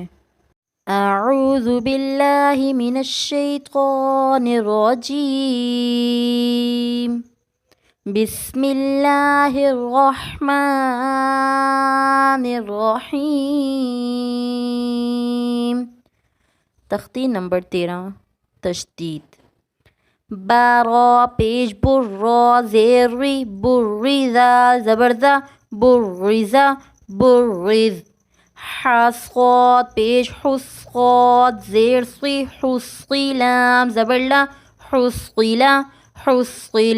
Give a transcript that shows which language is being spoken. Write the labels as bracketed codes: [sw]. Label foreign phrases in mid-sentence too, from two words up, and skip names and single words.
[ar] اعوذ باللہ من الشیطان الرجیم، بسم اللہ الرحمن الرحیم۔ [ur] تختی نمبر 13، تشدید۔ بارا پیش برا زیری بریزا زبردہ بریزا برز۔ حسقات پیش حسقات زیر سی حسقی لام زبرلا حسقیلا حسقیل۔